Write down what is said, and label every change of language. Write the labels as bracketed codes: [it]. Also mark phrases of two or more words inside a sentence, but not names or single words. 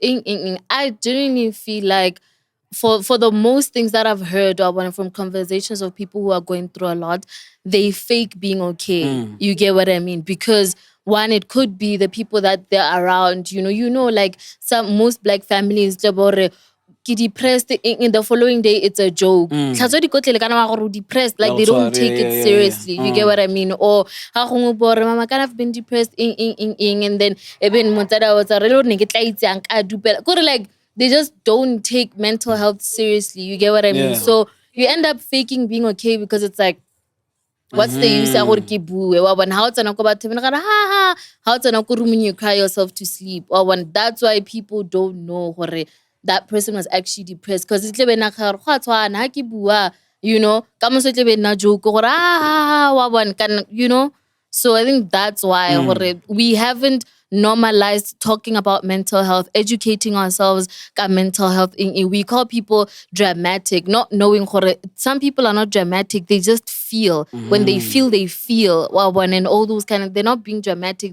[en] I genuinely feel like for the most things that I've heard or when from conversations of people who are going through a lot, they fake being okay. You get what I mean? Because one, it could be the people that they're around. Like most black families, ke depressed in the following day it's a joke. [tn] Tlhatswa dikotlele kana wa gore [en] depressed, like they don't take it seriously. You get what I mean? [tn] Or ha gongwe bore mama [en] kind of been depressed and then even [tn] motsada wa tsa re lo ne ke tla itsang ka dupela. [en] Gore like they just don't take mental health seriously. You get what I mean? Yeah. So you end up faking being okay because it's like, what's the use [tn] ya gore ke bue wa bona ha o tsena ko bathong ba ha ha ha o tsena ko room [en] you cry yourself to sleep [tn] wa bona. [en] That's why people don't know gore that person was actually depressed because it's like [tn] na ga go a tshwana ha ke bua ka moso tle be na joke gore wa bona [en] so I think that's why we haven't normalized talking about mental health, educating ourselves about mental health. We call people dramatic, not knowing some people are not dramatic. They just feel. When they feel, they feel. And all those kind of, they're not being dramatic.